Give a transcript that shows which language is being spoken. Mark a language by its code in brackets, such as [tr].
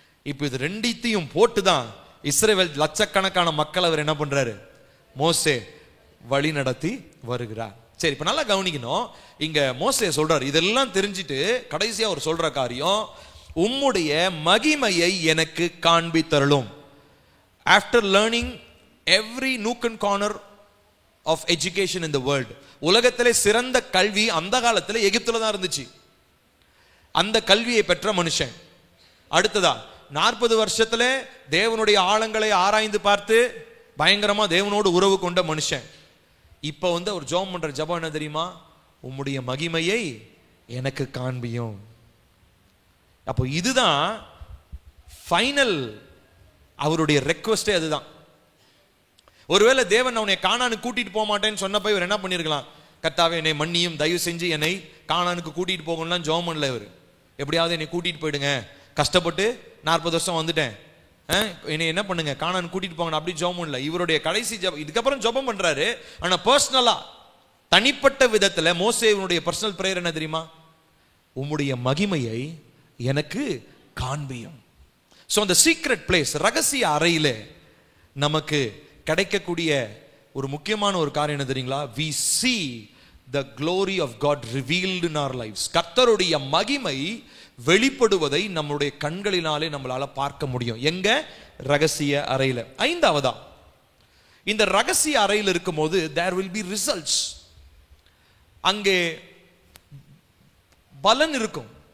[ta] இப்ப இது ரெண்டையும் போட்டுதான் இஸ்ரவேல் லட்சக்கணக்கான மக்கள் அவர் என்ன பண்றாரு? மோசே வழி நடத்தி வருகிறார். சரி, இப்ப நல்லா கவனிக்கணும். இங்க மோசே சொல்றாரு, இதெல்லாம் தெரிஞ்சிட்டு கடைசியா அவர் சொல்ற காரியம், உம்முடைய மகிமையை எனக்கு காண்பித்தருளும். [en] After learning every nook and corner of education in the world, [ta] உலகத்திலே சிறந்த கல்வி அந்த காலத்துல எகிப்துல தான் இருந்துச்சு. அந்த கல்வியை பெற்ற மனுஷன். அடுத்ததா 40 வருஷத்துல தேவனுடைய ஆழங்களை ஆராய்ந்து பார்த்து பயங்கரமா தேவனோடு உறவு கொண்ட மனுஷன். இப்ப ஒரு ஜெபம் பண்ற ஜெபம் என்ன தெரியுமா? உம்முடைய மகிமையை எனக்கு காண்பியும். அப்போ இதுதான் ஃபைனல் அவருடைய ரெக்வெஸ்டே அதுதான். ஒருவேளை தேவன் அவனை கானானுக்கு கூட்டிட்டு போக மாட்டேன்னு சொன்னப்ப இவர் என்ன பண்ணிருக்கலாம்? கர்த்தாவே என்னை மன்னியும், தயவு செஞ்சு என்னை கானானுக்கு கூட்டிட்டு போகணும்லாம் ஜெபம் பண்ணல இவர். எப்படியாவது என்னை கூட்டிட்டு போயிடுங்க, கஷ்டப்பட்டு 40 வருஷம் வந்துட்டேன், என்னை என்ன பண்ணுங்க, கானானுக்கு கூட்டிட்டு போங்க, அப்படி ஜெபம் பண்ணல. இவருடைய கடைசி ஜெபம், இதுக்கப்புறம் ஜெபம் பண்றாரு. ஆனா பர்சனலா தனிப்பட்ட விதத்துல மோசேவினுடைய பர்சனல் பிரேயர் என்ன தெரியுமா? உம்முடைய மகிமையை எனக்கு காண்பியும். சோ அந்த சீக்ரெட் பிளேஸ், ரகசிய அறையில நமக்கு கிடைக்கக்கூடிய ஒரு முக்கியமான ஒரு காரியம் என்ன தெரியுங்களா? [en] we see the glory of God revealed in our lives. [ta] கர்த்தருடைய மகிமை வெளிப்படுவதை நம்முடைய கண்களினாலே நம்மளால பார்க்க முடியும். எங்க? ரகசிய அறையில. ஐந்தாவதா, இந்த ரகசிய அறையில் இருக்கும்போது [en] there will be results. [ta] அங்கே பலன் இருக்கும்.